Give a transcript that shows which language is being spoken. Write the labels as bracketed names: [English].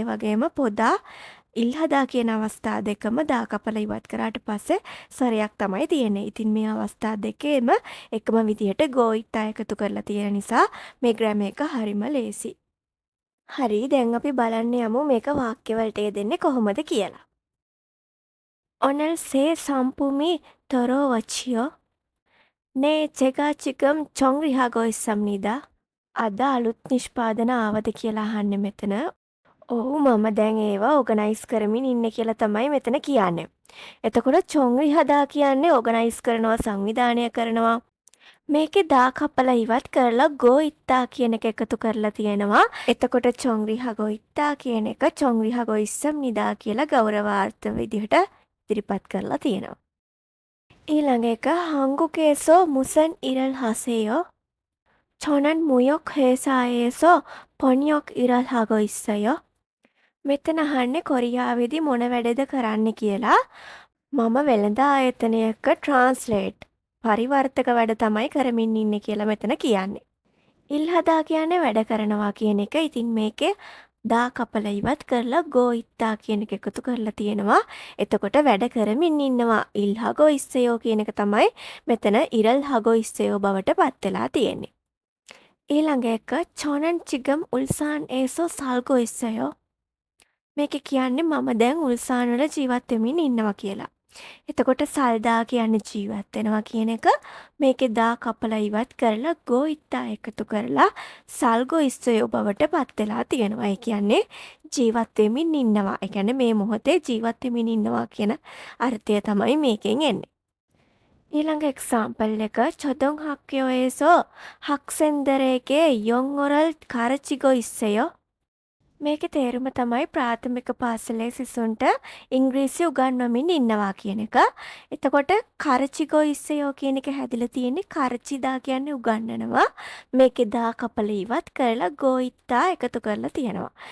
[Sinhala] ඒ වගේම පොදා ඉල්හදා කියන අවස්ථා දෙකම දා කපලා ඉවත් කරාට පස්සේ සරයක් තමයි තියෙන්නේ. ඉතින් මේ අවස්ථා දෙකේම එකම විදිහට ගෝයිත්තා එකතු කරලා තියෙන නිසා මේ ග්‍රැමර් එක හරිම ලේසි. හරි, දැන් අපි බලන්න යමු මේක වාක්‍ය වලට යෙදෙන්නේ කොහොමද කියලා. [Korean] 오늘 새 상품이 들어왔지요. 네, 제가 지금 정리하고 있습니다. [Sinhala] අද අලුත් නිෂ්පාදන ආවද කියලා අහන්නේ මෙතන. ඔව්, මම දැන් ඒවා ඕගනයිස් කරමින් ඉන්නේ කියලා තමයි මෙතන කියන්නේ. එතකොට චොංරි හදා කියන්නේ ඕගනයිස් කරනවා, සංවිධානය කරනවා. මේකේ දා කපලා ඉවත් කරලා ගෝ ඉත්තා කියන එක එකතු කරලා තියෙනවා. එතකොට චොංරි හගෝ ඉත්තා කියන එක චොංරි හගෝ ඉස්සම් නිදා කියලා ගෞරවාර්ථ විදිහට ඉදිරිපත් කරලා තියෙනවා. ඊළඟ එක [Korean] 한국에서 무슨 일을 하세요? 저는 무역 회사에서 번역 일을 하고 있어요. [Sinhala] මෙතන අහන්නේ කොරියාවේදී මොන වැඩද කරන්න කියලා. මම වෙළඳ ආයතනයක ට්‍රාන්ස්ලේට් පරිවර්තක වැඩ තමයි කරමින් ඉන්නේ කියලා මෙතන කියන්නේ. ඉල්හදා කියන්නේ වැඩ කරනවා කියන එක. ඉතින් මේකේ දා කපලා ඉවත් කරලා ගෝ ඉත්තා කියන එක එකතු කරලා තියෙනවා. එතකොට වැඩ කරමින් ඉන්නවා. ඉල්හගෝ ඉස්සයෝ කියන එක තමයි මෙතන ඉරල් හගෝ ඉස්සයෝ බවට පත් වෙලා තියෙන්නේ. ඊළඟ එක [Korean] 저는 지금 울산에서 살고 있어요. [Sinhala] මේක කියන්නේ මම දැන් උල්සාන වල ජීවත් වෙමින් ඉන්නවා කියලා. එතකොට සල්දා කියන්නේ ජීවත් වෙනවා කියන එක. මේකේ දා කපලා ඉවත් කරලා ගෝ ඉත්තා එකතු කරලා සල්ගෝ ඉස්සයෝ බවට පත් වෙලා තියෙනවා. ඒ කියන්නේ ජීවත් වෙමින් ඉන්නවා. ඒ කියන්නේ මේ මොහොතේ ජීවත් වෙමින් ඉන්නවා කියන අර්ථය තමයි මේකෙන් එන්නේ. ඊළඟ එක්සාම්පල් එක [Korean] 초등학교에서 학생들에게 영어를 가르치고 있어요. [Sinhala] මේකේ තේරුම තමයි ප්‍රාථමික පාසලේ සිසුන්ට ඉංග්‍රීසි උගන්වමින් ඉන්නවා කියන එක. එතකොට කරචිගෝ ඉස්සයෝ කියන එක හැදිලා තියෙන්නේ කරචිදා කියන්නේ උගන්වනවා. මේකේ දා කපලා ඉවත් කරලා ගෝයිත්තා එකතු කරලා තියෙනවා.